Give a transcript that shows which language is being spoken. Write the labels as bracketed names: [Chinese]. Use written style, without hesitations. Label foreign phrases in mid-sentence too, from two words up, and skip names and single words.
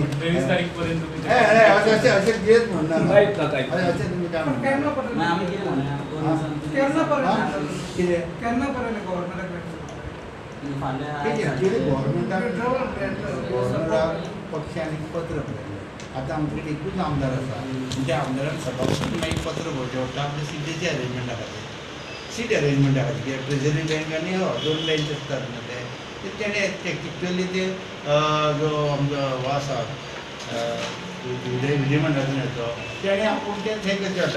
[Marathi] 23 तारीखपर्यंत तुम्ही असे घेत म्हणणार माहीत ना काय असे तुम्ही काय म्हणणार पक्षांनी पत्र बरयलें. [Konkani] आतां आमचे एकूच आमदार आसा. त्या आमदारान सभापतीक मागीर पत्र बरोवचें पडटा आपल्या सिटीची अरेंजमेंटा खातीर. [English] seat arrangementa [Konkani] खातीर [English] treasury bank [Konkani] आनी 2 लायन्स आसतात न्हू ते तेणें एक्चुअली ते जो आमचो हो आसा विधिमंडळाचो तेणें आपूण तें थंय करचें पडटा.